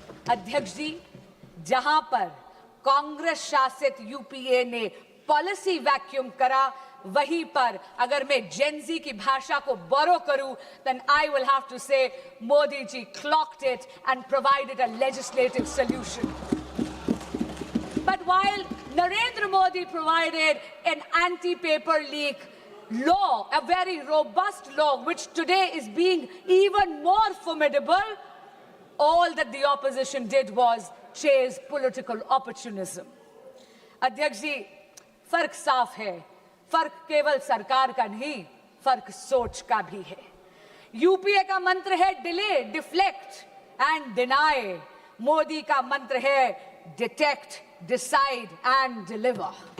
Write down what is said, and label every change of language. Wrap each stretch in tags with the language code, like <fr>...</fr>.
<hi>अध्यक्ष जी, जहां पर कांग्रेस शासित यूपीए ने पॉलिसी वैक्यूम करा, वहीं पर अगर मैं जेनजी की भाषा को बोरो करूं,</hi> <en>then I will have to say Modi ji clocked it and provided a legislative solution. But while Narendra Modi provided an anti-paper leak law, a very robust law, which today is being even more formidable, all that the opposition did was chase political opportunism.</en> <hi>अध्यक्ष जी, फर्क साफ है। फर्क केवल सरकार का नहीं, फर्क सोच का भी है। यूपीए का मंत्र है</hi> <en>Delay, deflect and डिनाई।</en> <hi>Modi का मंत्र है</hi> <en>Detect, decide and deliver.</en>